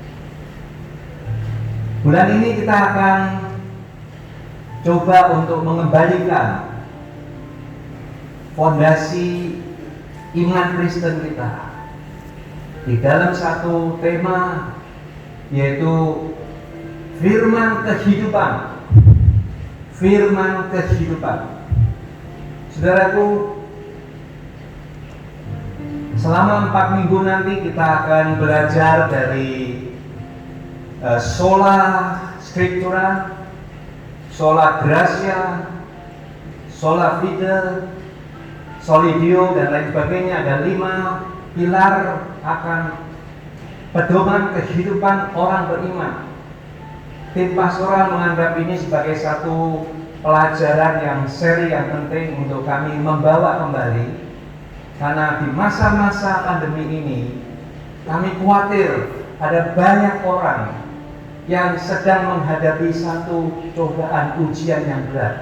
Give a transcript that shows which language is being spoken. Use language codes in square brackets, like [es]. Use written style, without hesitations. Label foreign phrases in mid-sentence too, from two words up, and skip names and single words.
[id] Bulan ini kita akan coba untuk mengembalikan fondasi iman Kristen kita di dalam satu tema, yaitu firman kehidupan. Firman kehidupan. Saudaraku, selama 4 minggu nanti kita akan belajar dari [la] sola scriptura, sola gratia, sola fide, solidio [id] dan lain sebagainya. Ada 5 pilar akan pedoman kehidupan orang beriman. Tim pastoral menganggap ini sebagai satu pelajaran yang seri yang penting untuk kami membawa kembali. Karena di masa-masa pandemi ini, kami khawatir ada banyak orang yang sedang menghadapi satu cobaan ujian yang berat.